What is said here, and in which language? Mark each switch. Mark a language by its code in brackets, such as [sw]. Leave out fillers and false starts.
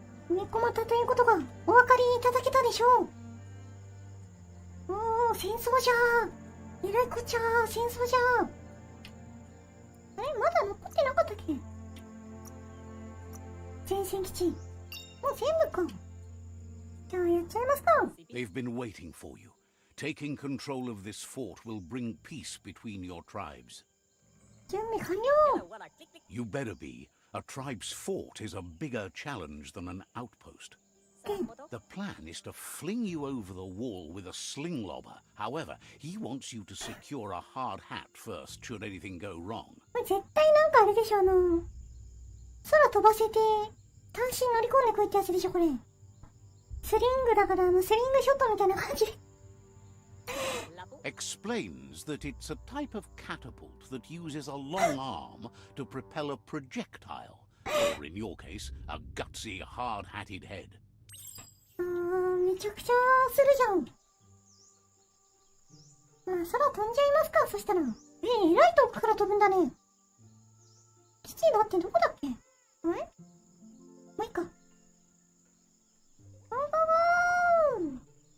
[ja] 猫股ということがお分かりいただけたでしょう。おー、戦争じゃー。えらいこっちゃー、戦争じゃー。あれ、まだ残ってなかったっけ。前線基地。もう全部か。じゃあやっちゃいますか。 [en] They've been waiting for you. Taking control of this fort will bring peace between your tribes. [ja] 準備完了。 [en] You better be. A tribe's fort is a bigger challenge than an outpost. The plan is to fling you over the wall with a sling lobber. However, he wants you to secure a hard hat first should anything go wrong. [ja] 絶対なんかあれでしょ、空飛ばせて単身乗り込んでこいってやつでしょ、これ。スリングだから、スリングショットみたいな感じ。 [en] Explains that it's a type of catapult that uses a long arm to propel a projectile, or in your case, a gutsy, hard-hatted head. [ja] めちゃくちゃするじゃん。まあ、空飛んじゃいますか、そしたら。えらい遠くから飛ぶんだね。基地だってどこだっけ。あれ、もういいか。ゴーゴーゴー。